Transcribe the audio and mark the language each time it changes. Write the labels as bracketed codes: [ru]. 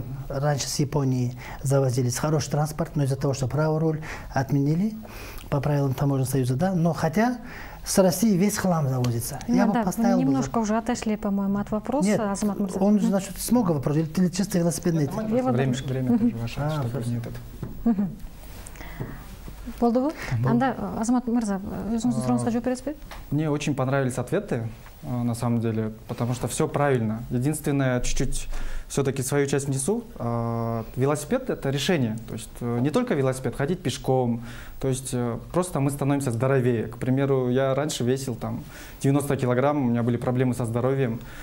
[ru] Раньше с Японии завозились хороший транспорт, но из-за того, что правый руль отменили по правилам Таможенного союза, да, но хотя с России весь хлам завозится. Ну, я бы поставил немножко уже отошли, по-моему, от вопроса. Нет, [ky] Азамат Мырза. [ru] Он, значит, смога вопрос, или чисто велосипедный? Время тоже ваше, чтобы не этот. [ky] Болдубу? Анда Азамат Мырза, өзүңүздүн сурооңузга жооп бересизби? [ru] Мне очень понравились ответы, на самом деле, потому что все правильно. Единственное, чуть-чуть все-таки свою часть внесу. Велосипед — это решение. То есть не только велосипед, ходить пешком. То есть просто мы становимся здоровее. К примеру, я раньше весил там 90 килограмм, у меня были проблемы со здоровьем.